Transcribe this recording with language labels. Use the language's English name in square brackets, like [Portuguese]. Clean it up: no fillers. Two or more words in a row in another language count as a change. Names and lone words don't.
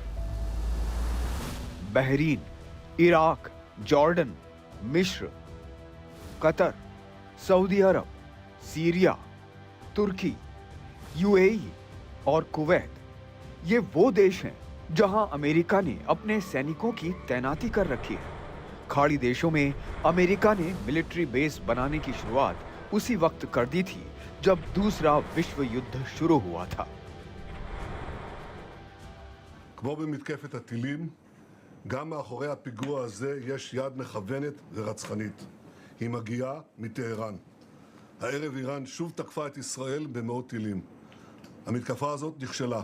[Hindi] बहरीन, इराक, जॉर्डन, मिस्र, कतर, सऊदी अरब, सीरिया, तुर्की, यूएई और कुवैत, ये वो देश हैं जहां अमेरिका ने अपने सैनिकों की तैनाती कर रखी है। खाड़ी देशों में अमेरिका ने [English] military base [Hindi] बनाने की शुरुआत उसी वक्त कर दी थी जब दूसरा विश्व युद्ध शुरू हुआ था। [Hebrew] כמו במתקפת הטילים, גם מאחורי הפיגוע הזה יש יד מכוונת ורצחנית. היא מגיעה מטהרן. הערב איראן שוב תקפה את ישראל במאות טילים. המתקפה הזאת נכשלה.